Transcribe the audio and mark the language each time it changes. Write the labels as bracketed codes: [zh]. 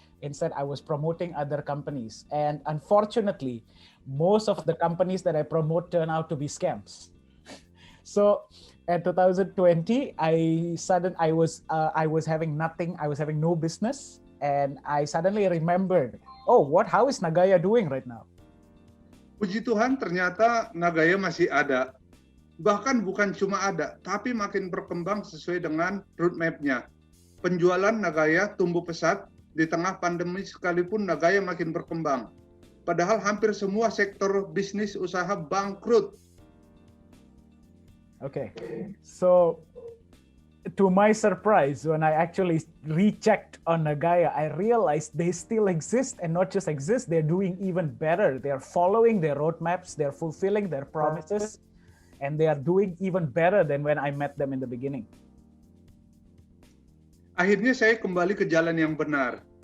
[en] Instead, I was promoting other companies, and unfortunately, most of the companies that I promote turn out to be scams. So in 2020, I was having nothing. I was having no business, and I suddenly remembered, oh, how is Nagaya doing right now? [id] Puji Tuhan, ternyata Nagaya masih ada. Bahkan bukan cuma ada, tapi makin berkembang sesuai dengan roadmap-nya. Penjualan Nagaya tumbuh pesat di tengah pandemi, sekalipun Nagaya makin berkembang. Padahal hampir semua sektor bisnis usaha bangkrut. [en] Okay, so to my surprise, when I actually rechecked on Nagaya, I realized they still exist, and not just exist, they're doing even better. They're following their roadmaps, they're fulfilling their promises, and they are doing even better than when I met them in the beginning. [id] Akhirnya saya kembali ke jalan yang benar.